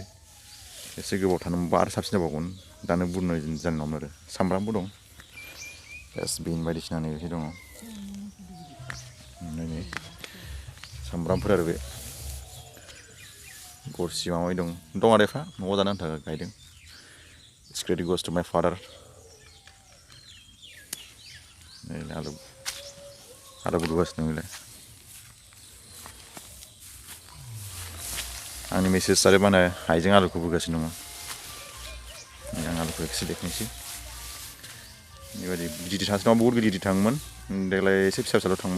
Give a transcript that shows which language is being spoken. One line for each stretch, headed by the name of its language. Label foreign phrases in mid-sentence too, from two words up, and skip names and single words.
Bodo: एसे गोबाव थानो मोनबा आरो साबसिन जाबावगौमोन दानो बुरनाय जानाय नङामोन आरो सामब्रामबो दं बिन बायदिसिना नैबेहाय दङ नै सामब्रामफोर आरो बे गरसि माबा माबि दं आरो एफा न'आव जानो आन्था गायदों।
English: It's credit goes to my father.
Bodo: नै आलु बुरगासिनो बेलाय आंनि मिसेस आरो मा होनो हाइजें आलुखौ बुरगासिनो दङ। आं आलुखौ एसे देखायनोसै बेबायदि गिदिर थांसिनाव बहुद गिदिर थाङोमोन देग्लाय एसे फिसा फिसाल' थांबाय।